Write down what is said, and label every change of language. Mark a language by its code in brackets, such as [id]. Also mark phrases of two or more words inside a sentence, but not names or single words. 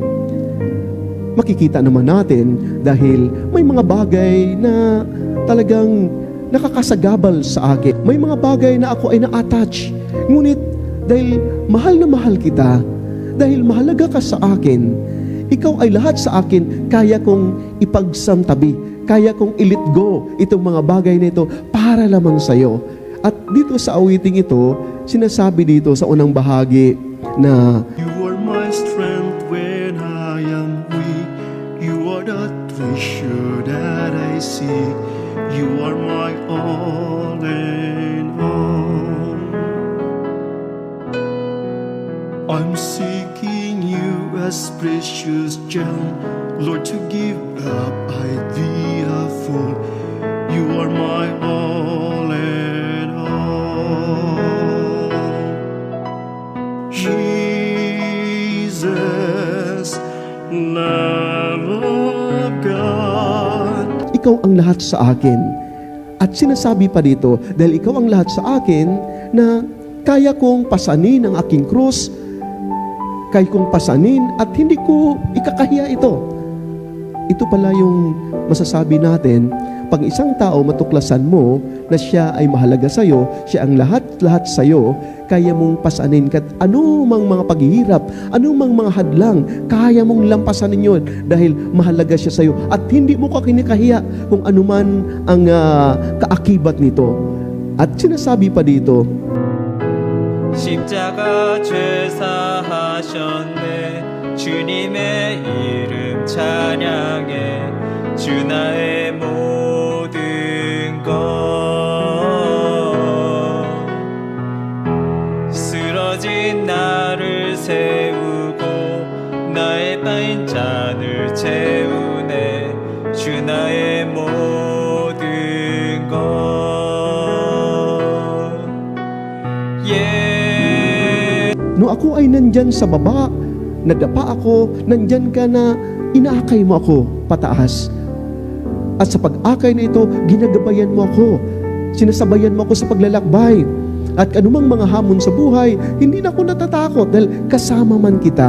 [tl] Makikita naman natin dahil may mga bagay na talagang nakakasagabal sa akin. May mga bagay na ako ay na-attach. Ngunit dahil mahal na mahal kita, dahil mahalaga ka sa akin, ikaw ay lahat sa akin, kaya kong ipagsamtabi, kaya kong i- [en] let go [tl] itong mga bagay na ito para lamang sa'yo. At dito sa awiting ito, sinasabi dito sa unang bahagi na [en] You are my strength when I am weak. You are the treasure that I seek. You are my all and all. I'm seeking you last precious gem, Lord, to give up I'd be a fool. You are my all and all. Jesus, Lamb of God. [tl] Ikaw ang lahat sa akin. At sinasabi pa dito, dahil ikaw ang lahat sa akin, na kaya kong pasanin ang aking krus, kaya kong pasanin at hindi ko ikakahiya ito. Ito pala yung masasabi natin, pag isang tao matuklasan mo na siya ay mahalaga sa'yo, siya ang lahat-lahat sa'yo, kaya mong pasanin kahit anumang mga paghihirap, anumang mga hadlang, kaya mong lampasanin yun dahil mahalaga siya sa'yo at hindi mo ka kinikahiya kung anuman ang kaakibat nito. At sinasabi pa dito, [ko] 십자가 죄사하셨네 주님의 이름 찬양해 주 나의 모든 것 쓰러진 나를 세우고 나의 빠인 잔을 채우네 주 나의 모든 것 [tl] nung ako ay nandyan sa baba, nadapa ako, nandyan ka na inaakay mo ako pataas. At sa pag-akay na ito, ginagabayan mo ako. Sinasabayan mo ako sa paglalakbay. At anumang mga hamon sa buhay, hindi na ako natatakot dahil kasama man kita.